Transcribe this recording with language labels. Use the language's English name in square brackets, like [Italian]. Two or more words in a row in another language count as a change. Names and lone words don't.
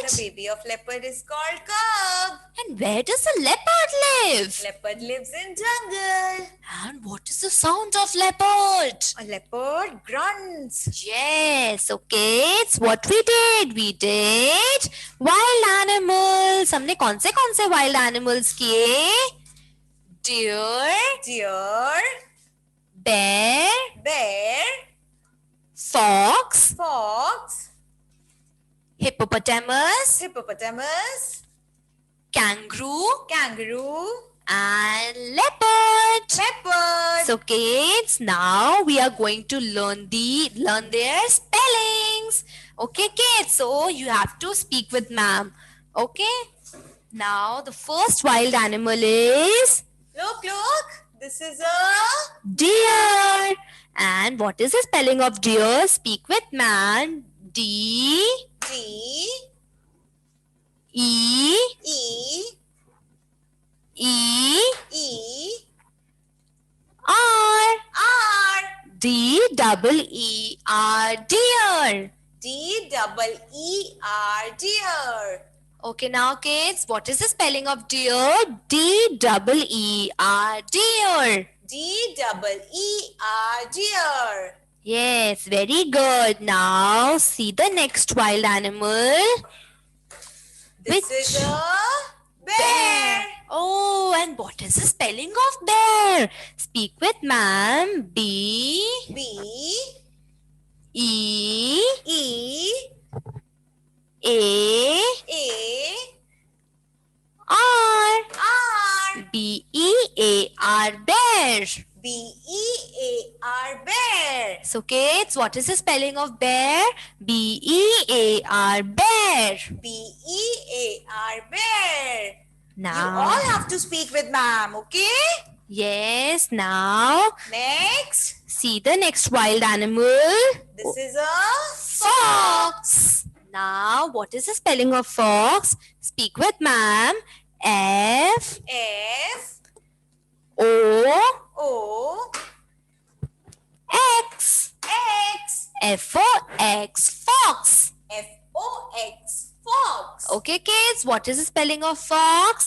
[English] The baby of leopard is called cub. And where does the leopard live? Leopard lives in jungle. And what is the sound of leopard? A leopard grunts. Yes, okay, it's what we did. We did wild animals. [Hindi] हमने कौन से [English] wild animals [Hindi] किए? Deer, [English] Deer, bear, bear, fox, fox, hippopotamus, hippopotamus, kangaroo, kangaroo, and leopard. leopard. So kids, now we are going to learn their spellings. Okay kids, so you have to speak with ma'am. Okay, now the first wild animal is Look, this is a deer. And what is the spelling of deer? Speak with ma'am. D D E E E E R. R D double E R, deer. D double E R deer. Okay, now kids, what is the spelling of deer? D double E R, deer. D double E R deer. Yes, very good. Now see the next wild animal. This Which? is a bear. Oh, and what is the spelling of bear? Speak with ma'am. B B E E A A R. R B E A R, bear. B E A R bear. So kids, what is the spelling of bear? B E A R, bear. B E A R bear. You Now, all have to speak with ma'am, okay? yes, now Next, see the next wild animal. this is a Fox. Now, what is the spelling of fox? Speak with ma'am. F F O O X. X F O X, fox. F O X fox. Okay, kids, what is the spelling of fox?